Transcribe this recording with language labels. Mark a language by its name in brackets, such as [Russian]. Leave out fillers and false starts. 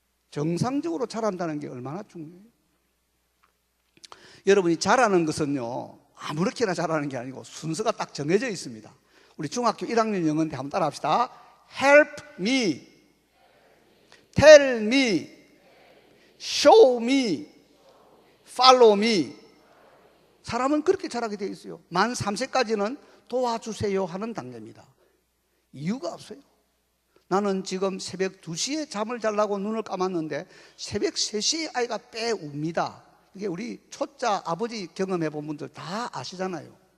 [Korean] 정상적으로 자란다는 게 얼마나 중요해요. 여러분이 자라는 것은요, 아무렇게나 자라는 게 아니고 순서가 딱 정해져 있습니다. 우리 중학교 1학년 영어인데 한번 따라 합시다. [English] Help me, tell me, show me, follow me. [Korean] 사람은 그렇게 자라게 되어 있어요. 만 3세까지는 도와주세요 하는 단계입니다. 이유가 없어요. 나는 지금 새벽 2시에 잠을 자려고 눈을 감았는데 새벽 3시에 아이가 빼 웁니다. 이게 우리 초짜 아버지 경험해 본 분들 다 아시잖아요.